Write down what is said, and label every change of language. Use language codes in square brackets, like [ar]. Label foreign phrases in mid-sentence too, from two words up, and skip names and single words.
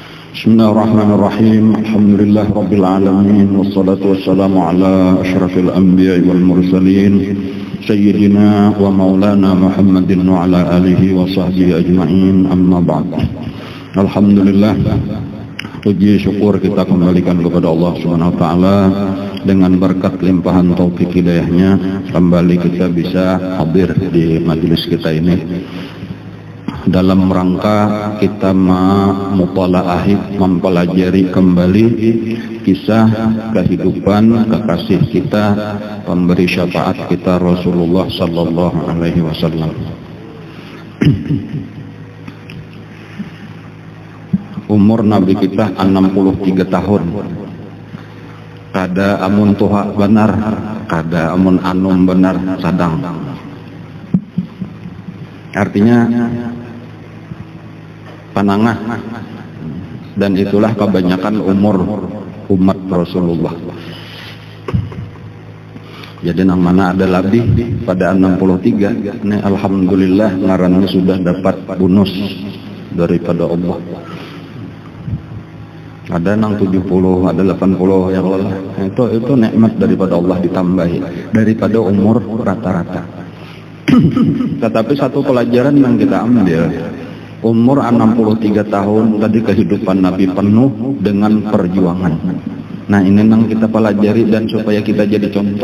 [ar] بسم الله الرحمن الرحيم. الحمد لله رب العالمين، والصلاة والسلام على أشرف الأنبياء والمرسلين سيدنا ومولانا محمد وعلى آله وصحبه أجمعين، أما بعد. [id] Alhamdulillah, puji syukur kita kembalikan kepada Allah [ar] سبحانه وتعالى [id] dengan berkat limpahan taufik hidayahnya kembali kita bisa hadir di majelis kita ini dalam rangka kita mempelajari kembali kisah kehidupan kekasih kita, pemberi syafaat kita, Rasulullah [ar] صلى الله عليه وسلم. [id] Umur Nabi kita 63 tahun. [bjn] Kada amun tuha benar, kada amun anum benar sadang. [id] Artinya panangah, dan itulah kebanyakan umur umat Rasulullah. [bjn] Jadi nang mana ada lebih pada 63, ini alhamdulillah ngarannya sudah dapat bonus daripada Allah. Ada nang 70, ada 80, [ar] يا الله. [id] Itu nikmat daripada Allah ditambahi daripada umur rata-rata. Tetapi satu pelajaran yang kita ambil, umur 63 tahun tadi kehidupan Nabi penuh dengan perjuangan. Nah ini yang kita pelajari dan supaya kita jadi contoh.